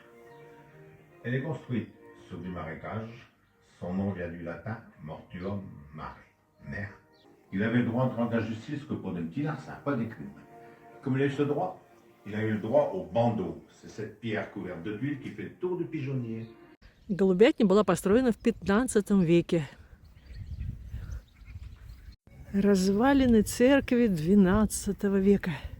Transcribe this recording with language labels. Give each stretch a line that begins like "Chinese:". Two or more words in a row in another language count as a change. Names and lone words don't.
French: Elle est construite sur du marécage. Son nom vient du latin
Latin: mortuum mare,
French: mer. Il avait le droit de rendre la justice que pour des petits larcins, pas des crimes. Comme il a eu ce droit, il a eu le droit au bandeau. C'est cette pierre couverte de d'huile qui fait le tour du pigeonnier.
Russian: Голубятня была построена в XV веке. Развалины церкви XII века.